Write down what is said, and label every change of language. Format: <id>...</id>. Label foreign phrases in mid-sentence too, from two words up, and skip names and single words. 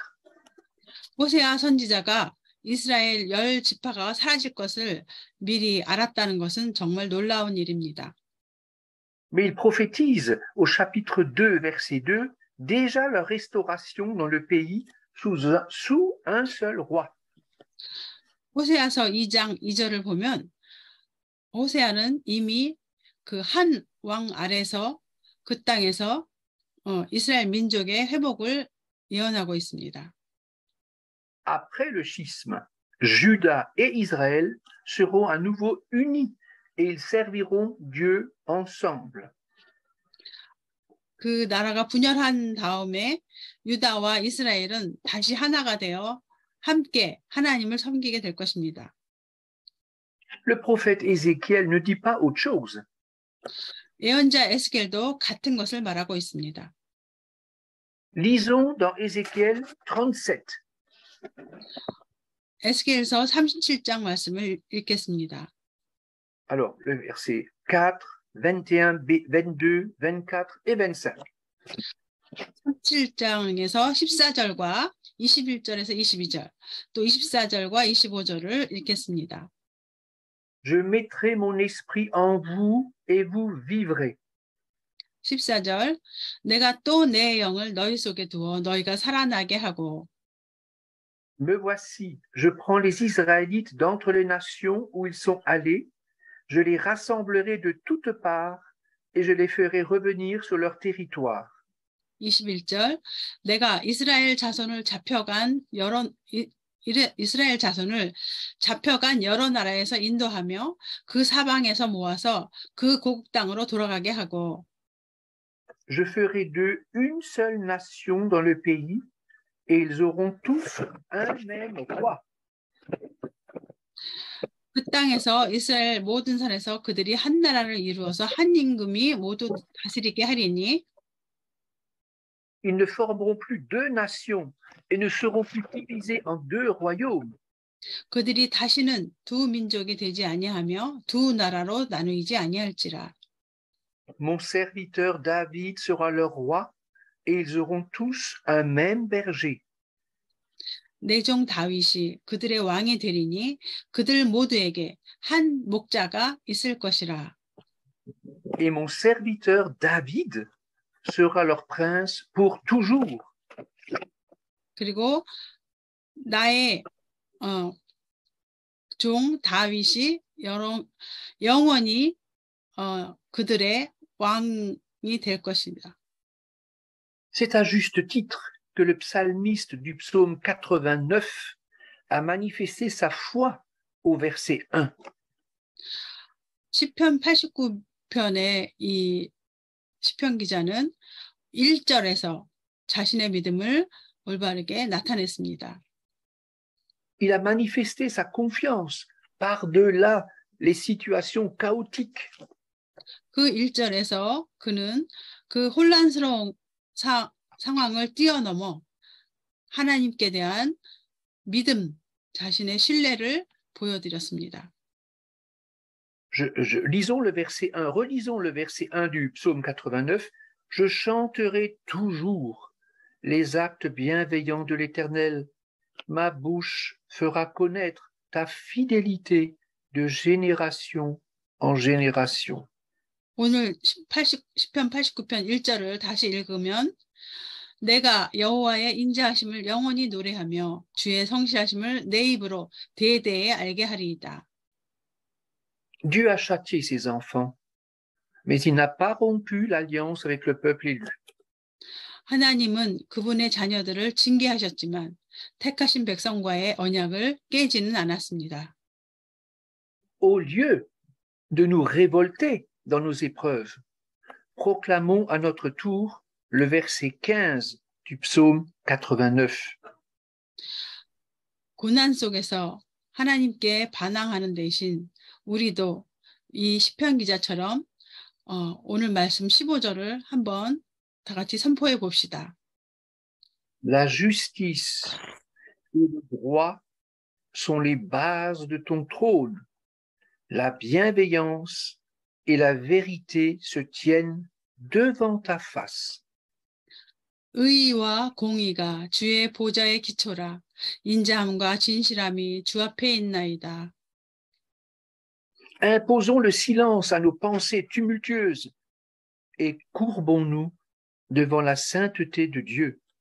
<ko>호세아 선지자가 이스라엘 10지파가 사라질 것을 미리 알았다는 것은 정말 놀라운 일입니다.</ko> <fr>Mais il prophétise au chapitre 2, verset 2, déjà leur restauration dans le pays sous un seul roi.</fr> <ko>호세아서 2장 2절을 보면 호세아는 이미 그 한 왕 아래서 그 땅에서 이스라엘 민족의 회복을 예언하고 있습니다.</ko> <fr>Après le schisme, Juda et Israël seront à nouveau unis et ils serviront Dieu ensemble.</fr> <ko>그 나라가 분열한 다음에 유다와 이스라엘은 다시 하나가 되어 함께 하나님을 섬기게 될 것입니다.</ko> <fr>Le prophète Ézéchiel ne dit pas autre chose.</fr> <ko>예언자 에스겔도 같은 것을 말하고 있습니다.</ko> <fr>Lisons dans Ézéchiel 37.</fr> <ko>에스겔서 37장 말씀을 읽겠습니다.</ko> <fr>Alors, le verset 4, 21, 22, 24 et 25.</fr> <ko>37장에서 14절과 21절에서 22절, 또 24절과 25절을 읽겠습니다.</ko> <fr>Je mettrai mon esprit en vous et vous vivrez.</fr> <ko>14절, 내가 또 내 영을 너희 속에 두어 너희가 살아나게 하고.</ko> <fr>Me voici, je prends les Israélites d'entre les nations où ils sont allés, je les rassemblerai de toutes parts et je les ferai revenir sur leur territoire.</fr> <ko>21절, 내가 이스라엘 자손을 잡혀간 여러 나라에서 인도하며 그 사방에서 모아서 그 고국 땅으로 돌아가게 하고.</ko> <fr>Je ferai d'eux une seule nation dans le pays et ils auront tous un même roi.</fr> <ko>그 땅에서 이스라엘 모든 산에서 그들이 한 나라를 이루어서 한 임금이 모두 다스리게 하리니.</ko> <fr>Ils ne formeront plus deux nations et ne seront plus divisés en deux royaumes.</fr> <ko>그들이 다시는 두 민족이 되지 아니하며 두 나라로 나누이지 아니할지라.</ko> <fr>Mon serviteur David sera leur roi et ils auront tous un même berger.</fr> <ko>내 종 다윗이 그들의 왕이 되리니 그들 모두에게 한 목자가 있을 것이라.</ko> <fr>Et mon serviteur David sera leur prince pour toujours.</fr> <ko>그리고 나의 종 다윗이 영원히 그들의 왕이 될 것입니다.</ko> <fr>C'est à juste titre que le psalmiste du psaume 89 a manifesté sa foi au verset 1.</fr> <ko>시편 89편의 이 시편 기자는 1절에서 자신의 믿음을 올바르게 나타냈습니다.</ko> <fr>Il a manifesté sa confiance par-delà les situations chaotiques.</fr> <ko>그 1절에서 그는 그 혼란스러운 상황을 뛰어넘어 하나님께 대한 믿음, 자신의 신뢰를 보여드렸습니다.</ko> <fr>Lisons le verset 1, relisons le verset 1 du psaume 89. Je chanterai toujours les actes bienveillants de l'Éternel. Ma bouche fera connaître ta fidélité de génération en génération.</fr> <ko>오늘 시편 89편 1절을 다시 읽으면 내가 여호와의 인자하심을 영원히 노래하며 주의 성실하심을 내 입으로 대대에 알게 하리이다.</ko> <fr>Dieu a châtié ses enfants, mais il n'a pas rompu l'alliance avec le peuple élu.</fr> <ko>하나님은 그분의 자녀들을 징계하셨지만 택하신 백성과의 언약을 깨지는 않았습니다.</ko> <fr>Au lieu de nous révolter dans nos épreuves, proclamons à notre tour le verset 15 du psaume 89.</fr> <ko>고난 속에서 하나님께 반항하는 대신 우리도 이 시편 기자처럼 오늘 말씀 15절을 한번 다 같이 선포해 봅시다.</ko> <fr>La justice et le droit sont les bases de ton trône. La bienveillance et la vérité se tiennent devant ta face.</fr> <ko>의와 공의가 주의 보좌의 기초라. 인자함과 진실함이 주 앞에 있나이다.</ko> <fr>Imposons le silence à nos pensées tumultueuses et courbons-nous devant la sainteté de Dieu.</fr>